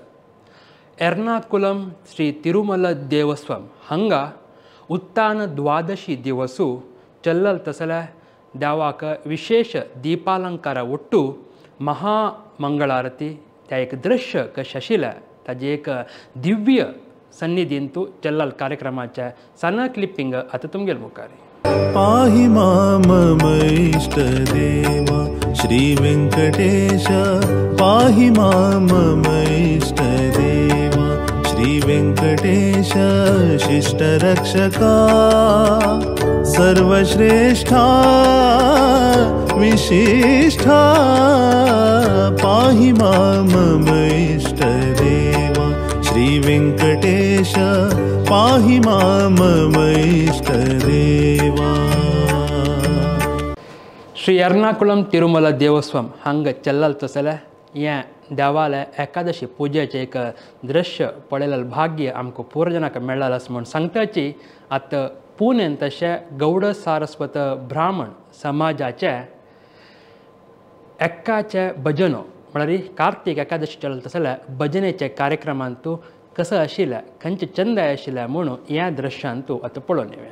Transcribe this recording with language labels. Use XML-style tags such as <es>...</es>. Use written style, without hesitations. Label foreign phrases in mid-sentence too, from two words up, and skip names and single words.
<kok>एर्नाकुलम श्री तिरुमल देवस्वम हांगा उत्तान द्वादशी दिवसू चल्लल तसल्या देवाक विशेष दीपालंकार ಒಟ್ಟು महामंगळारती त्या एक दृश्य कशें आशिल्लें ताजे एक दिव्य सन्निधींतू चल्लल कार्यक्रमाच्या सना क्लिपिंग आतां तुमगेर मुखार.</kok> <sa>पाहि माम इष्ट देव श्री वेंकटेश पाहि माम इष्ट देव श्री वेंकटेश शिष्ट रक्षका सर्वश्रेष्ठा विशिष्ठा पाहि माम इष्ट देव श्री वेंकटेश पाहि माम इष्ट देवा.</sa> <kok>श्री एर्नाकुलम तिरुमल देवस्वम हांगा चल्लल तसल्या या देवालय एकादशी पुजेचे एक दृश्य पळयलेलें भाग्य आमकां पुरजनाक मेळ्ळां आसा म्हूण सांगताची आतां पुणेन तशें गौड सारस्वत ब्राह्मण समाजाचे एक्काचे भजनो म्हळ्यार कार्तीक एकादशी चलता जाल्यार भजनेचे कार्यक्रमांतू कसं आशिल्लें खंयचे चंदाय आशिल्लें म्हणून ह्या दृश्यांतू आतां पळोवन येवया.</kok>